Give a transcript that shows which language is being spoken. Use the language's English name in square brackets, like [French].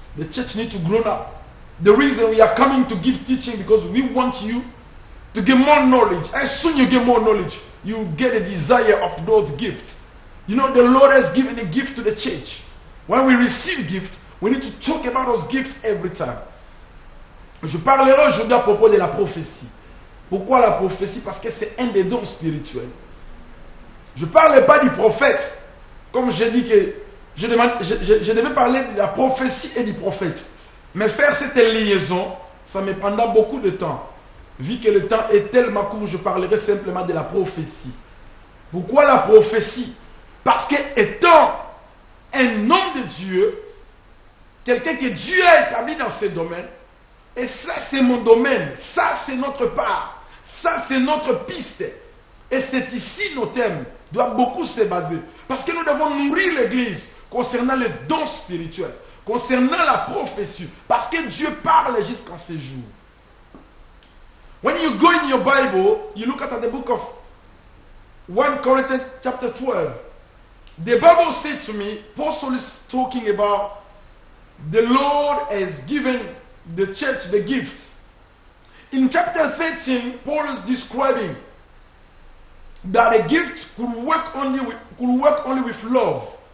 [English] The church needs to grow up. The reason we are coming to give teaching, because we want you to get more knowledge. As soon as you get more knowledge, you get a desire of those gifts. You know, the Lord has given a gift to the church. When we receive gifts, we need to talk about those gifts every time. [French] Je parlerai aujourd'hui à propos de la prophétie. Pourquoi la prophétie? Parce que c'est un des dons spirituels. Je ne parle pas du prophète. Comme j'ai dit que je devais parler de la prophétie et du prophète. Mais faire cette liaison, ça me prendra beaucoup de temps. Vu que le temps est tellement court, je parlerai simplement de la prophétie. Pourquoi la prophétie? Parce que étant un homme de Dieu, quelqu'un que Dieu a établi dans ce domaine, et ça c'est mon domaine, ça c'est notre part, ça c'est notre piste, et c'est ici nos thèmes doivent beaucoup se baser, parce que nous devons nourrir l'église concernant les dons spirituels, concernant la prophétie, parce que Dieu parle jusqu'en ces jours. [English] When you go in your Bible, you look at the book of 1 Corinthians chapter 12. The Bible said to me, Paul is talking about the Lord has given the church the gifts. In chapter 13, Paul is describing that a gift could work only with love.